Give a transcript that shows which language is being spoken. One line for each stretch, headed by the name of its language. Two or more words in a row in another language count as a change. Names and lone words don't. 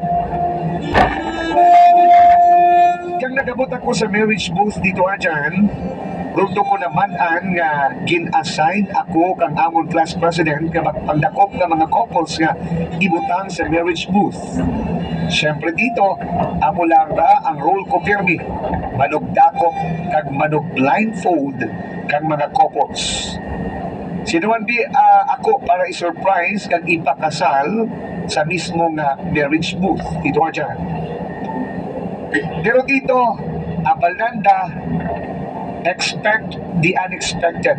Hiligaynon: Kang nagabot ako sa marriage booth, Tito Arjan, gusto ko naman nga gin-assign ako kang amon class president nga magpandakop nga mga couples nga ibutang sa marriage booth. Siyempre dito, amo lang ra ang role ko pirmi. Manugdakop kag manug-blindfold kang mga couples. Sinuman di ako para i-surprise kag ipakasal sa mismo nga marriage booth. Ito nga dyan. Pero dito, Abalanda,
English: expect the unexpected.